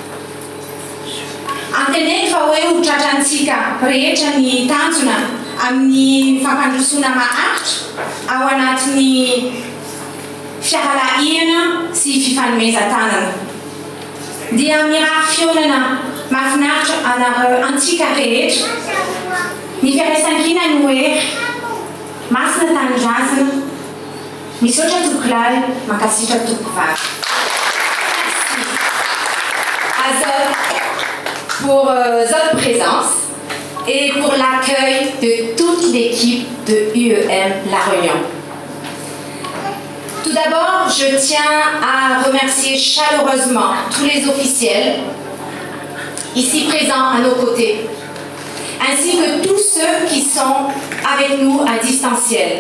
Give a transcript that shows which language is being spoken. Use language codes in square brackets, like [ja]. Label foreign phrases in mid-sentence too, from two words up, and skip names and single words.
[mg] Anteneny fa hoe ho tratrantsika rehetra ny tanjona amin'ny fampandrosoana maharitra ao anatin'ny fiarahana sy fifanomezan-tanana. Dia mirary fionana mahafinaritra antsika rehetra. Ny fiaraisam-kina no hoe masina tanindrazana, misaotra tokolalay, mankasitraka tokovavy. [fr] Pour votre présence et pour l'accueil de toute l'équipe de UEM La Réunion. Tout d'abord, je tiens à remercier chaleureusement tous les officiels ici présents à nos côtés, ainsi que tous ceux qui sont avec nous à distanciel.